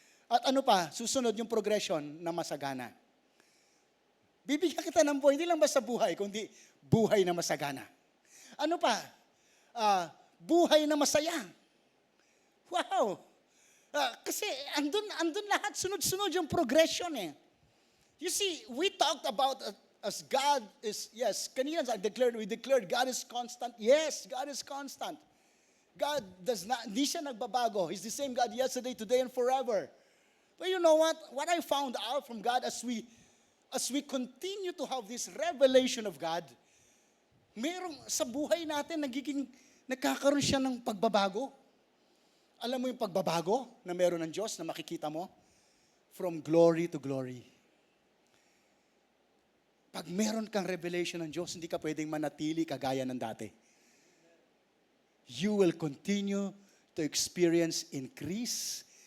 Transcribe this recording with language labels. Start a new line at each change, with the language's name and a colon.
Filipino: At ano pa, susunod yung progression na masagana. Bibigyan kita ng buhay, hindi lang basta buhay, kundi buhay na masagana. Ano pa? Buhay na masaya. Wow! Kasi andun lahat, sunod-sunod yung progression eh.
English: You see, we talked about as God is, yes, kanina we declared God is constant. Yes, God is constant.
Filipino: God hindi siya nagbabago.
English: He's the same God yesterday, today, and forever. But you know what? What I found out from God as we continue to have this revelation of God,
Filipino: merong sa buhay natin nagkakaroon siya ng pagbabago. Alam mo yung pagbabago na meron ng Diyos na makikita mo?
English: From glory to glory.
Filipino: Pag meron kang revelation ng Diyos, hindi ka pwedeng manatili kagaya ng dati.
English: You will continue to experience increase.